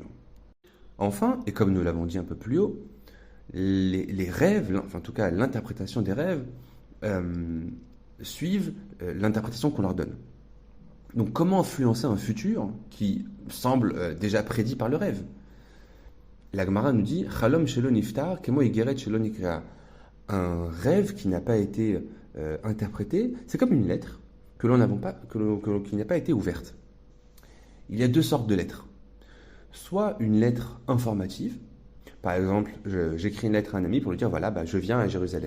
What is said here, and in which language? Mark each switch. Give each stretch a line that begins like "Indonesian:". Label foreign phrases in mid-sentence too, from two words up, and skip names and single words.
French: Enfin, et comme nous l'avons dit un peu plus haut, les rêves, enfin en tout cas l'interprétation des rêves, suivent l'interprétation qu'on leur donne. Donc comment influencer un futur qui semble déjà prédit par le rêve? La Gemara nous dit
Hebrew: חלום שלא נפתר כמו איגרת שלא נקראה.
French: Un rêve qui n'a pas été interprété, c'est comme une lettre que l'on n'avons pas, qui n'a pas été ouverte. Il y a deux sortes de lettres. Soit une lettre informative, par exemple, j'écris une lettre à un ami pour lui dire voilà, je viens à Jérusalem.